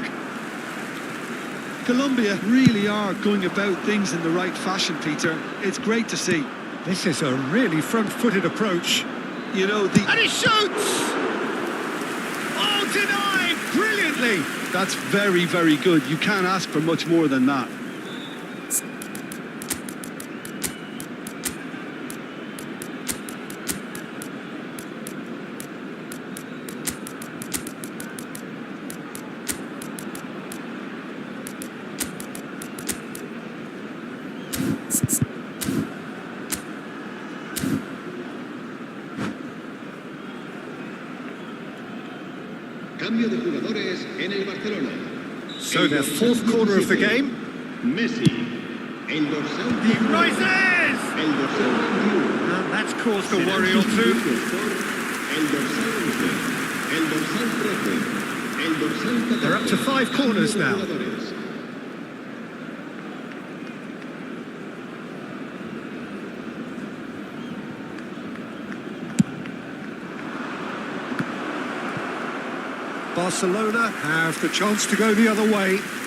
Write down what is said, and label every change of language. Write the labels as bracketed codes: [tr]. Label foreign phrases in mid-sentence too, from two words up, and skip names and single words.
[en] Colombia really are going about things in the right fashion, Peter. It's great to see. This is a really front-footed approach. You know, And he shoots! Oh, denied! Brilliantly! That's very, very good. You can't ask for much more than that. [es] Cambio de jugadores en el Barcelona. [en] So their fourth quarter of the game. [es] Messi. El dorsal. [en] He rises! [es] El dorsal 21. [en] And that's caused a worry or two. [es] El dorsal 11. El dorsal 13. El dorsal 14. [en] They're up to 5 corners now. Barcelona have the chance to go the other way.